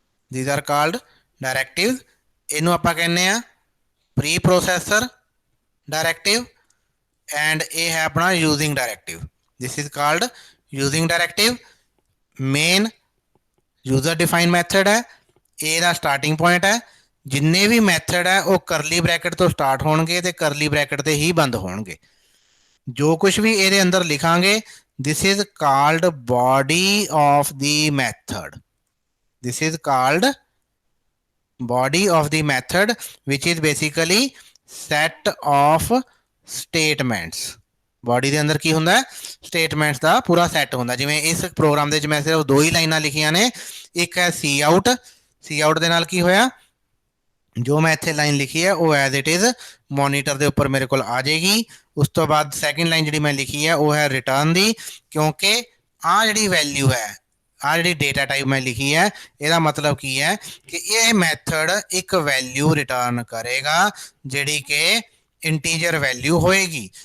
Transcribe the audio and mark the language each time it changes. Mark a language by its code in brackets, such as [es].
[en] these are called directives। [pa] ਇਹਨੂੰ ਆਪਾਂ ਕਹਿੰਦੇ ਆ ਪ੍ਰੀ ਪ੍ਰੋਸੈਸਰ ਡਾਇਰੈਕਟਿਵ, ਐਂਡ ਇਹ ਹੈ ਆਪਣਾ using directive. [en] this is called using directive। [pa] Main user define method ਹੈ, ਇਹਦਾ ਸਟਾਰਟਿੰਗ ਪੁਆਇੰਟ ਹੈ। ਜਿੰਨੇ ਵੀ ਮੈਥਡ ਹੈ ਉਹ ਕਰਲੀ ਬ੍ਰੈਕਟ ਤੋਂ ਸਟਾਰਟ ਹੋਣਗੇ ਤੇ ਕਰਲੀ ਬ੍ਰੈਕਟ ਤੇ ਹੀ ਬੰਦ ਹੋਣਗੇ। ਜੋ ਕੁਝ ਵੀ ਇਹਦੇ ਅੰਦਰ ਲਿਖਾਂਗੇ, [en] this is called body of the method। this is called body of the method which is basically set of statements। [pa] Body ਦੇ ਅੰਦਰ ਕੀ ਹੁੰਦਾ, ਸਟੇਟਮੈਂਟਸ ਦਾ ਪੂਰਾ ਸੈੱਟ ਹੁੰਦਾ। ਜਿਵੇਂ ਇਸ ਪ੍ਰੋਗਰਾਮ ਦੇ ਵਿੱਚ ਮੈਂ ਸਿਰਫ 2 ਹੀ ਲਾਈਨਾਂ ਲਿਖੀਆਂ ਨੇ, ਇੱਕ ਹੈ ਸੀ ਆਊਟ। ਸੀ ਆਊਟ ਦੇ ਨਾਲ ਕੀ ਹੋਇਆ, ਜੋ ਮੈਂ ਇੱਥੇ ਲਾਈਨ ਲਿਖੀ ਹੈ ਉਹ ਐਜ਼ ਇਟ ਇਜ਼ ਮੋਨੀਟਰ ਦੇ ਉੱਪਰ ਮੇਰੇ ਕੋਲ ਆ ਜਾਏਗੀ। ਉਸ ਤੋਂ ਬਾਅਦ ਸੈਕਿੰਡ ਲਾਈਨ ਜਿਹੜੀ ਮੈਂ ਲਿਖੀ ਹੈ ਉਹ ਹੈ ਰਿਟਰਨ ਦੀ, ਕਿਉਂਕਿ ਆਹ ਜਿਹੜੀ ਵੈਲਿਊ ਹੈ, ਆਹ ਜਿਹੜੀ ਡੇਟਾ ਟਾਈਪ ਮੈਂ ਲਿਖੀ ਹੈ, ਇਹਦਾ ਮਤਲਬ ਕੀ ਹੈ ਕਿ ਇਹ ਮੈਥਡ ਇੱਕ ਵੈਲਿਊ ਰਿਟਰਨ ਕਰੇਗਾ ਜਿਹੜੀ ਕਿ ਇੰਟੀਜਰ ਵੈਲਿਊ ਹੋਏਗੀ।